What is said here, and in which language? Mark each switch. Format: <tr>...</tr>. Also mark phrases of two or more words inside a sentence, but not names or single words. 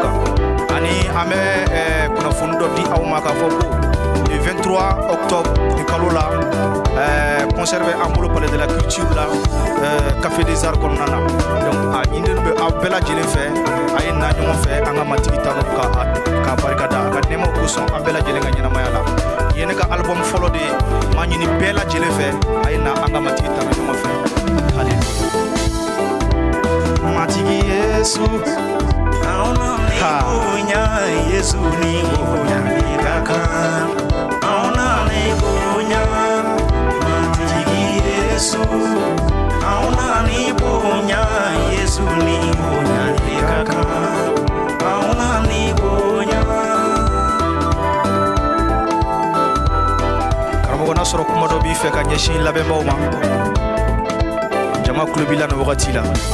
<bm>kan ani an bɛ kunnafoni dɔ di aw ma k'a fɔ ko</bm> <fr>le 23 octobre</fr> <bm>ni kalo la concert bɛ an bolo Palais de la Culture la Café des Arts kɔnɔna na donc a ɲininen bɛ aw bɛɛ lajɛlen fɛ a ye na ɲɔgɔn fɛ an ka matigi tanu ka barikada a ka nɛɛmaw kosɔn an bɛɛ lajɛlen ka ɲɛnamaya la ye ne ka album fɔlɔ de ye m'a ɲini bɛɛ lajɛlen fɛ a ye na an ka matigi tanu ɲɔgɔn fɛ haleluya matigi Yesu Yesu ni bonya nikaka auna ni bonya matigi Yesu auna ni bonya Yesu ni bonya nikaka auna ni bonya karamɔgɔ n'a sɔrɔ kuma dɔ b'i fɛ ka ɲɛsin labɛnbaw ma jama kulo b'i la nin wagati la</bm>